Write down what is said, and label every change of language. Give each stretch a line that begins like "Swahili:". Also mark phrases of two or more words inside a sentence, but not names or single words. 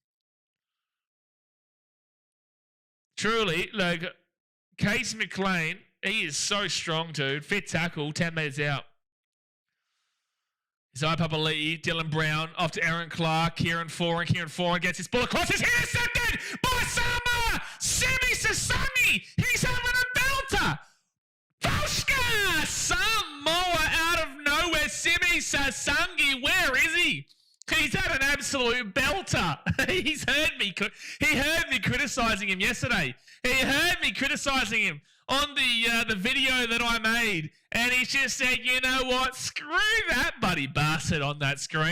English: Truly, like, Case McLean, he is so strong, dude. Fit tackle, 10 metres out. Isaiah Papali'i, Dylan Brown, off to Aaron Clark, Kieran Foran gets his ball across. He's intercepted by Samoa! Semi Sasangi! He's having a belter! Boshka! Samoa out of nowhere. Semi Sasangi, where is he? He's had an absolute belter. He heard me criticising him yesterday. He heard me criticising him on the video that I made. And he just said, you know what? Screw that bloody bastard on that screen.